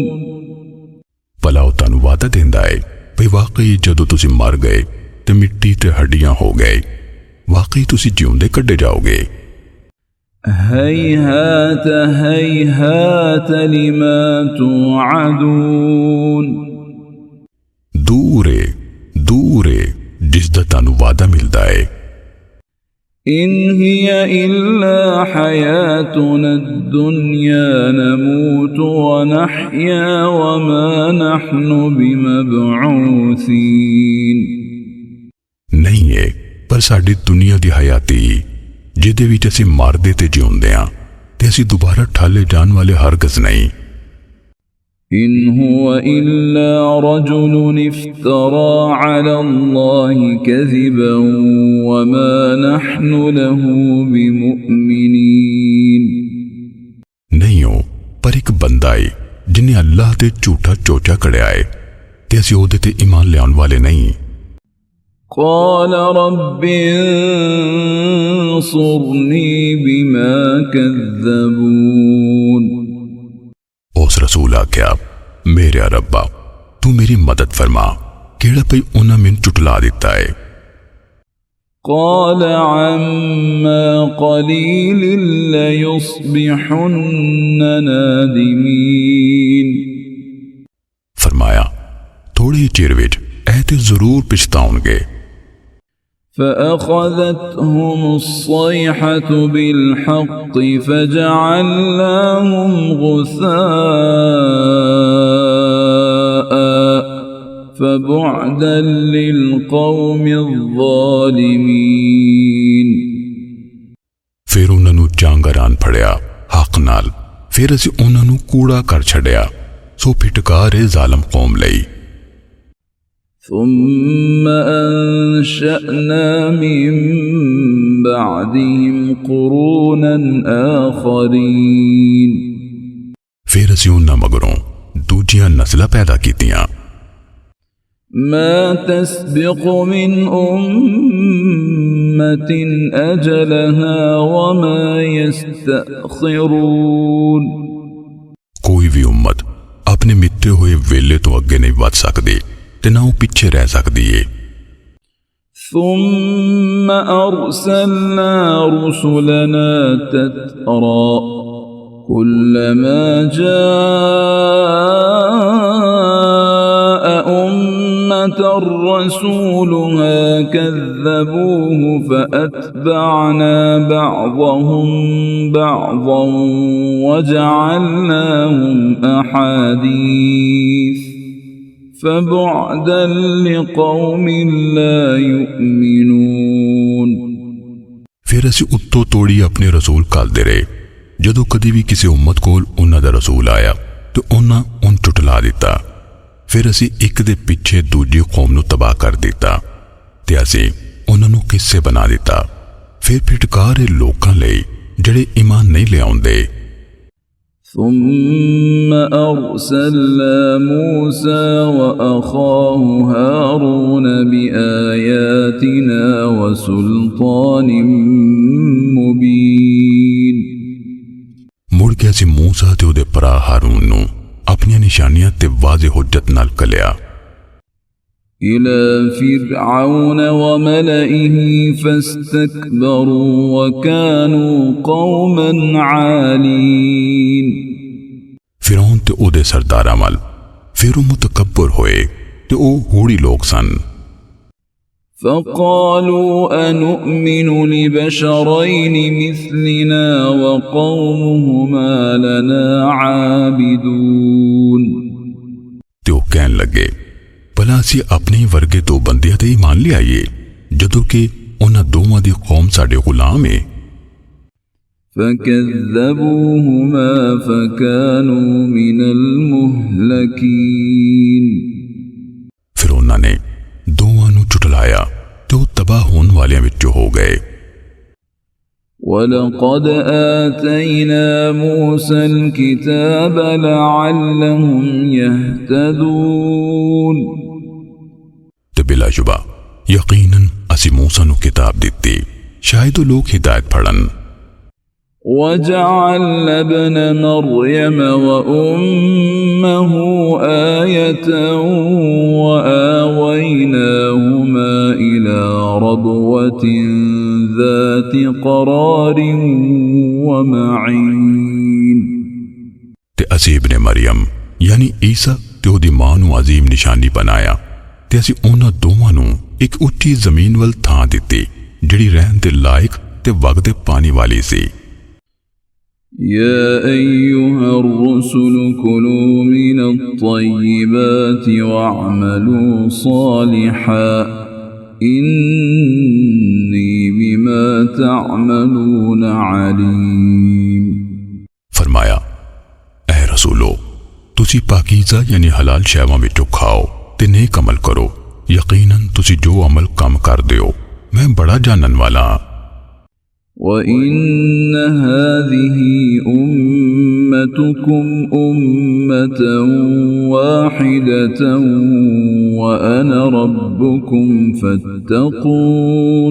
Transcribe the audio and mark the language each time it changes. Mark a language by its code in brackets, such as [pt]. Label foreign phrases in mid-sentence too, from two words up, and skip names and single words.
[pa] भला ਉਹ ਤੁਹਾਨੂੰ ਵਾਅਦਾ ਦਿੰਦਾ ਹੈ ਵੀ ਵਾਕਈ ਜਦੋਂ ਤੁਸੀਂ ਮਰ ਗਏ ਤੇ ਮਿੱਟੀ ਤੇ ਹੱਡੀਆਂ ਹੋ ਗਏ ਵਾਕਈ ਤੁਸੀਂ ਜਿਉਂਦੇ ਕੱਢੇ ਜਾਓਗੇ [ar] هيهات هيهات لما توعدون [pa] ਦੂਰ ਏ ਜਿਸ ਦਾ ਤੁਹਾਨੂੰ ਵਾਅਦਾ ਮਿਲਦਾ ਹੈ [ar] إن هي إلا حياتنا الدنيا نموت ونحيا وما نحن بمبعوثين [pa] ਨਹੀਂ ਏ ਪਰ ਸਾਡੀ ਦੁਨੀਆ ਦੀ ਹਯਾਤੀ ਜਿਹਦੇ ਵਿੱਚ ਅਸੀਂ ਮਰਦੇ ਤੇ ਜਿਉਂਦੇ ਹਾਂ ਤੇ ਅਸੀਂ ਦੁਬਾਰਾ ਠਾਲੇ ਜਾਣ ਵਾਲੇ ਹਰਗਜ਼ ਨਹੀਂ [ar] إن هو إلا رجل افترى على الله كذبا وما نحن له بمؤمنين [pa] ਨਹੀਂ ਹੋ ਪਰ ਇੱਕ ਬੰਦਾ ਏ ਜਿਨੇ ਅੱਲਾਹ ਤੇ ਝੂਠਾ ਚੋਚਾ ਕੜਿਆ ਏ ਤੇ ਅਸੀਂ ਉਹਦੇ ਤੇ ਈਮਾਨ ਲਿਆਉਣ ਵਾਲੇ ਨਹੀਂ [ar] قال رب انصرني بما كذبون [pa] ਉਸ ਰਸੂਲ ਆਖਿਆ ਮੇਰੇ ਰੱਬਾ ਤੂੰ ਮੇਰੀ ਮਦਦ ਫਰਮਾ ਕਿਹੜਾ ਭਈ ਉਹਨਾਂ ਮੈਨੂੰ ਝੁਟਲਾ ਦਿੱਤਾ ਏ [ar] قال عما قليل ليصبحن نادمين [pa] ਫਰਮਾਇਆ ਥੋੜੇ ਚਿਰ ਵਿੱਚ ਇਹ ਤੇ ਜ਼ਰੂਰ ਪਛਤਾਉਣਗੇ [ar] فأخذتهم الصيحة بالحق فجعلناهم غثاء فبعدا للقوم الظالمين [pa] ਫਿਰ ਉਹਨਾਂ ਨੂੰ ਚਾਂਗਰਾਂ ਫੜਿਆ ਹੱਕ ਨਾਲ ਫਿਰ ਅਸੀਂ ਉਹਨਾਂ ਨੂੰ ਕੂੜਾ ਕਰ ਛੱਡਿਆ ਸੋ ਫਿਟਕਾਰ ਏ ਜ਼ਾਲਮ ਕੌਮ ਲਈ [ar] ثم أنشأنا من بعدهم قرونا آخرين [pa] ਫਿਰ ਅਸੀਂ ਉਹਨਾਂ ਮਗਰੋਂ ਦੂਜੀਆਂ ਨਸਲਾਂ ਪੈਦਾ ਕੀਤੀਆਂ [ar] ما تسبق من أمة أجلها وما يستأخرون [pa] ਕੋਈ ਵੀ ਉਮਤ ਆਪਣੇ ਮਿੱਥੇ ਹੋਏ ਵੇਲੇ ਤੋਂ ਅੱਗੇ ਨਹੀਂ ਵੱਧ ਸਕਦੀ ਤੇ ਨਾ ਉਹ ਪਿੱਛੇ ਰਹਿ ਸਕਦੀ ਏ [ar] ثم أرسلنا رسلنا تترى كلما جاء أمة رسولها كذبوه فأتبعنا بعضهم بعضا وجعلناهم أحاديث فبعدا لقوم لا يؤمنون [pa] ਫਿਰ ਅਸੀਂ ਉੱਤੋਂ ਤੋੜੀ ਆਪਣੇ ਰਸੂਲ ਘੱਲਦੇ ਰਹੇ ਜਦੋਂ ਕਦੀ ਵੀ ਕਿਸੇ ਉਮਤ ਕੋਲ ਉਹਨਾਂ ਦਾ ਰਸੂਲ ਆਇਆ ਤੇ ਉਹਨਾਂ ਉਹਨੂੰ ਝੁਟਲਾ ਦਿੱਤਾ ਫਿਰ ਅਸੀਂ ਇੱਕ ਦੇ ਪਿੱਛੇ ਦੂਜੀ ਕੌਮ ਨੂੰ ਤਬਾਹ ਕਰ ਦਿੱਤਾ ਤੇ ਅਸੀਂ ਉਹਨਾਂ ਨੂੰ ਕਿੱਸੇ ਬਣਾ ਦਿੱਤਾ ਫਿਰ ਫਿਟਕਾਰ ਇਹ ਲੋਕਾਂ ਲਈ ਜਿਹੜੇ ਈਮਾਨ ਨਹੀਂ ਲਿਆਉਂਦੇ [ar] ثم أرسلنا موسى وأخاه هارون بآياتنا وسلطان مبين [pa] ਮੁੜ ਕੇ ਅਸੀਂ ਮੂਸਾ ਤੇ ਉਹਦੇ ਭਰਾ ਹਾਰੂਨ ਨੂੰ ਆਪਣੀਆਂ ਨਿਸ਼ਾਨੀਆਂ ਤੇ ਵਾਜ਼ਿਹ ਹੁਜਤ ਨਾਲ ਕਲਿਆ [ar] إلى فرعون وملئه فاستكبروا وكانوا قوما عالين [pa] ਫਿਰੌਨ ਤੇ ਉਹਦੇ ਸਰਦਾਰਾਂ ਵੱਲ ਫਿਰ ਉਹ ਮੁਤਕੱਬਰ ਹੋਏ ਤੇ ਉਹ ਹੂੜੀ ਲੋਕ ਸਨ [ar] فقالوا أنؤمن لبشرين مثلنا وقومهما لنا عابدون [pa] ਤੇ ਉਹ ਕਹਿਣ ਲੱਗੇ ਭਲਾ ਅਸੀਂ ਆਪਣੇ ਵਰਗੇ ਦੋ ਬੰਦਿਆਂ ਤੇ ਈਮਾਨ ਲਿਆਈਏ ਜਦੋਂ ਕਿ ਉਹਨਾਂ ਦੋਵਾਂ ਦੀ ਕੌਮ ਸਾਡੇ ਗੁਲਾਮ ਏ [ar] فكذبوهما فكانوا من المهلكين [pa] ਫਿਰ ਉਹਨਾਂ ਨੇ ਦੋਵਾਂ ਨੂੰ ਝੁਟਲਾਇਆ ਤੇ ਉਹ ਤਬਾਹ ਹੋਣ ਵਾਲਿਆਂ ਵਿੱਚੋਂ ਹੋ ਗਏ [ar] ولقد آتينا موسى كتاب لعلهم يهتدون. [pa] ਤੇ ਬਿਲਾਸ਼ੁਬਾ ਯਕੀਨਨ ਅਸੀਂ ਮੂਸਾ ਨੂੰ ਕਿਤਾਬ ਦਿੱਤੀ ਸ਼ਾਇਦ ਵੋ ਲੋਕ ਹਿਦਾਇਤ ਫੜਨ। [ar] وجعلنا ابن مريم وأمه آية وآويناهما إلى ربوة ذات قرار ومعين. [pa] ਤੇ ਅਸੀਂ ਇਬਨੇ ਮਰੀਅਮ ਯਾਨੀ ਈਸਾ ਤੇ ਓਦੀ ਮਾਂ ਨੂੰ ਅਜ਼ੀਮ ਨਿਸ਼ਾਨੀ ਬਣਾਇਆ ਤੇ ਅਸੀਂ ਉਨ੍ਹਾਂ ਦੋਵਾਂ ਨੂੰ ਇੱਕ ਉੱਚੀ ਜ਼ਮੀਨ ਵੱਲ ਥਾਂ ਦਿੱਤੀ ਜਿਹੜੀ ਰਹਿਣ ਦੇ ਲਾਇਕ ਤੇ ਵਗਦੇ ਪਾਣੀ ਵਾਲੀ ਸੀ। [ar] يا أيها الرسل كلوا من الطيبات واعملوا صالحا إني بما تعملون عليم. [pa] ਫ਼ਰਮਾਇਆ, ਐ ਰਸੂਲੋ ਤੁਸੀਂ ਪਾਕੀਜ਼ਾ ਯਾਨੀ ਹਲਾਲ ਸ਼ੈਵਾਂ ਵਿੱਚੋਂ ਖਾਓ ਤੇ ਨੇਕ ਅਮਲ ਕਰੋ, ਯਕੀਨਨ ਤੁਸੀਂ ਜੋ ਅਮਲ ਕੰਮ ਕਰ ਦਿਓ ਮੈਂ ਬੜਾ ਜਾਣਨ ਵਾਲਾ। [ar] وإن هذه أمتكم أمة واحدة وأنا ربكم فاتقون.